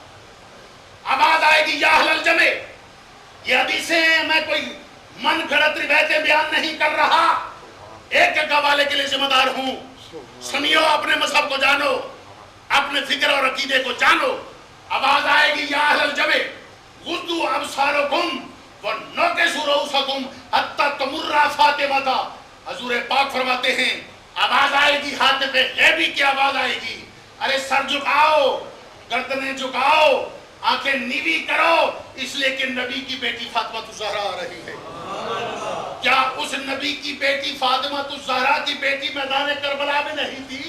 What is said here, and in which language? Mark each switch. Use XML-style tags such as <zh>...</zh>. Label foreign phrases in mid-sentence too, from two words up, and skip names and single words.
<ur>آواز آئے گی</ur> <ar>یا اہل الجمع،</ar> <ur>یہ حدیثیں ہیں، میں کوئی من گھڑت روایتیں بیان نہیں کر رہا، ایک ایک حوالے کے لیے ذمہ دار ہوں، سنیو، اپنے مذہب کو جانو، اپنے فکر اور عقیدے کو جانو، آواز آئے گی</ur> <ar>یا اہل الجمع غضوا ابصارکم ونکسوا رؤوسکم حتی تمر فاطمہ،</ar> <ur>حضور پاک فرماتے ہیں آواز آئے گی، ہاتھ پہ غیبی کی آواز آئے گی، ارے سر جھکاؤ، گردنیں جھکاؤ، آنکھیں نیوی کرو، اس لیے کہ نبی کی بیٹی فاطمہ الزہرا آ رہی ہے۔ کیا اس نبی کی بیٹی فاطمہ الزہرا کی بیٹی میدان کربلا میں نہیں تھی؟</ur>